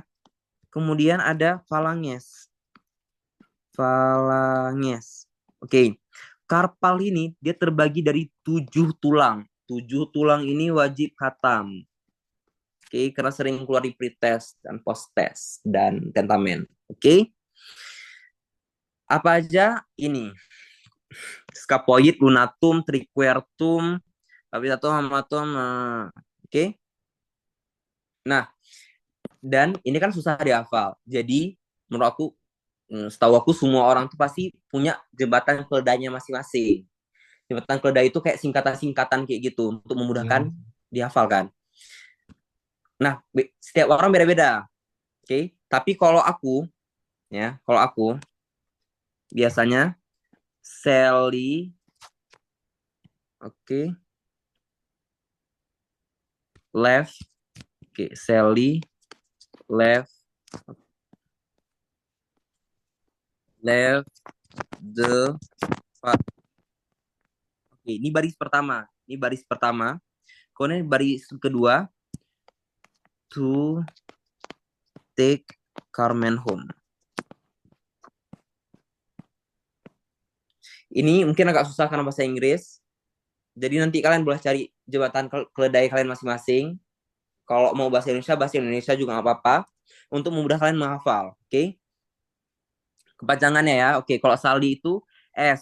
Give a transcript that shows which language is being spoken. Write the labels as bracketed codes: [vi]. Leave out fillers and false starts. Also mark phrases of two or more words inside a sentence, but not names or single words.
[id] Kemudian ada phalanges. Oke, karpal ini dia terbagi dari 7 tulang. 7 tulang ini wajib khatam. Oke, karena sering keluar di pretest dan post-test dan tentamen. Oke. Apa aja ini? [la] Scapoid, lunatum, triquertum, capitatum, hamatum. [id] Oke. Nah, dan ini kan susah dihafal. Jadi, menurut aku, setahu aku semua orang tuh pasti punya jembatan keledainya masing-masing. Jembatan keledai itu kayak singkatan-singkatan kayak gitu untuk memudahkan dihafalkan. Nah, setiap orang beda-beda. Oke, tapi kalau aku biasanya Sally, oke, [en] left, oke, Sally, left, the part. [id] Oke, ini baris pertama. Kemudian baris kedua, [en] to take Carmen home. [id] Ini mungkin agak susah karena bahasa Inggris. Jadi nanti kalian boleh cari jembatan keledai kalian masing-masing. Kalau mau bahasa Indonesia juga nggak apa-apa. Untuk memudahkan kalian menghafal. Oke? Kepanjangannya ya. Oke, kalau Saldi itu S.